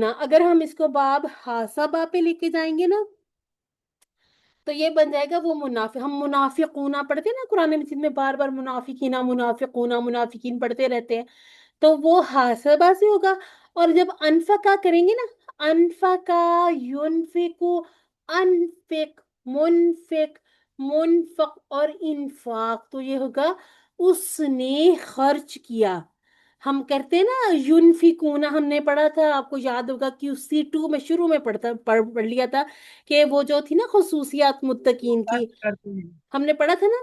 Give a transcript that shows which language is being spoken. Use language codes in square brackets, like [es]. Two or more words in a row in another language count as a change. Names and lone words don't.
[ur] اگر ہم اس کو باب حاسبہ پہ لے کے جائیں گے نا تو یہ بن جائے گا وہ منافق. ہم منافقون پڑھتے ہیں نا قرآن مجید میں، بار بار [ar] منافقین منافقون منافقین [ur] پڑھتے رہتے ہیں، تو وہ حاسبہ سے ہوگا. اور جب انفقہ کریں گے نا، [ar] انفقہ، ینفقو، انفق، منفق، منفق [ur] اور انفاق، تو یہ ہوگا اس نے خرچ کیا. ہم کرتے ہیں نا ینفقون، ہم نے پڑھا تھا، آپ کو یاد ہوگا کہ C2 میں شروع میں پڑھ لیا تھا کہ وہ جو تھی نا خصوصیات متقین کی، خرچ کرتے ہیں، ہم نے پڑھا تھا نا،